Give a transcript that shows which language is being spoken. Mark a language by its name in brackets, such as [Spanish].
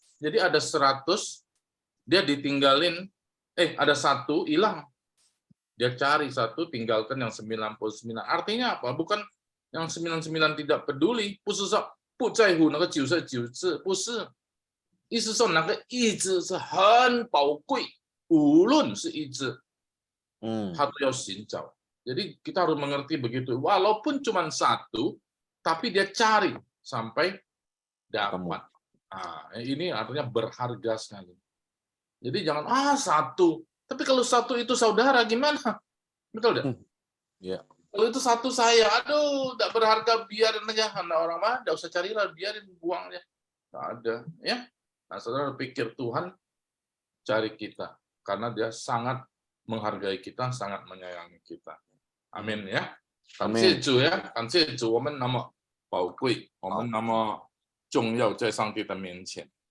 [Indonesian] Jadi ada 100, dia ditinggalin, ada 1 hilang. Dia cari 1, tinggalkan yang 99. Artinya apa? Bukan yang 99 tidak peduli, [Chinese] 不是说不在乎那个99只，不是。意思说那个一只是很宝贵，无论是一只，他都要寻找。 [Indonesian] Jadi kita harus mengerti begitu. Walaupun cuma 1, tapi dia cari sampai dapat. Nah, ini artinya berharga sekali. Jadi jangan 1. Tapi kalau 1 itu saudara gimana? Betul tidak? Iya. Kalau itu 1 saya, aduh, tidak berharga, biarin aja. Karena orang mah tidak usah carilah, biarin buangnya. Tidak ada, ya. Nah, saudara pikir Tuhan cari kita karena Dia sangat menghargai kita, sangat menyayangi kita. Amin ya. [Chinese] 感谢主呀，感谢主，我们那么宝贵，我们那么重要，在上帝的面前。